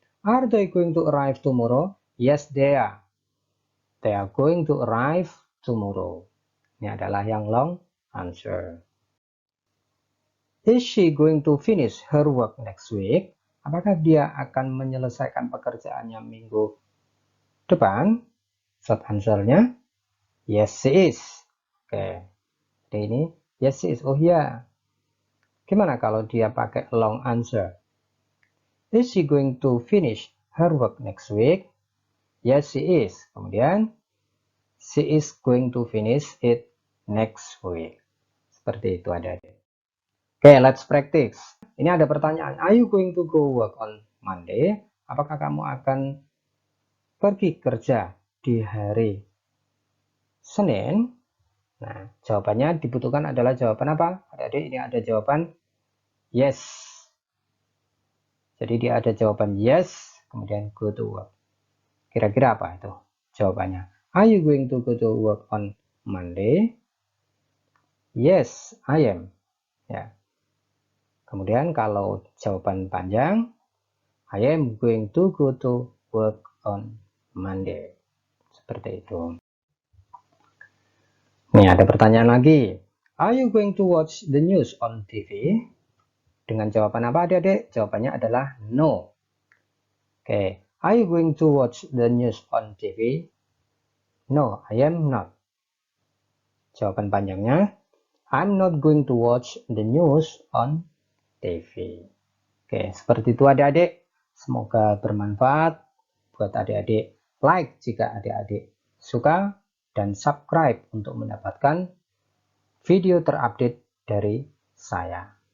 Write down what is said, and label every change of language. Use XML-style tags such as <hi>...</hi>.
<en>Are they going to arrive tomorrow? Yes, they are. They are going to arrive tomorrow.</en> <id>Ini adalah yang long answer.</id> <en>Is she going to finish her work next week?</en> <id>Apakah dia akan menyelesaikan pekerjaannya minggu depan?</id> <en>Short answer-nya, yes, she is. Oke.</en> <id>Jadi ini,</id> <en>yes, she is.</en> <id>Oh iya. Gimana kalau dia pakai long answer?</id> <en>Is she going to finish her work next week? Yes, she is. Kemudian, she is going to finish it next week.</en> <id>Seperti itu adik-adik. Oke,</id> <en>let's practice.</en> <id>Ini ada pertanyaan.</id> <en>Are you going to go work on Monday?</en> <id>Apakah kamu akan pergi kerja di hari Senin? Nah, jawabannya dibutuhkan adalah jawaban apa? Adik-adik, ini ada jawaban yes. Jadi dia ada jawaban yes, kemudian go to work. Kira-kira apa itu jawabannya?</id> <en>Are you going to go to work on Monday? Yes, I am. Ya.</en> <id>Kemudian kalau jawaban panjang,</id> <en>I am going to go to work on Monday.</en> <id>Seperti itu. Nih ada pertanyaan lagi.</id> <en>Are you going to watch the news on TV?</en> <id>Dengan jawaban apa adik-adik? Jawabannya adalah no. Oke.</id> <en>Are you going to watch the news on TV? No, I am not.</en> <id>Jawaban panjangnya,</id> <en>I'm not going to watch the news on TV.</en> <id>Oke, seperti itu adik-adik. Semoga bermanfaat buat adik-adik. Like jika adik-adik suka dan subscribe untuk mendapatkan video terupdate dari saya.</id>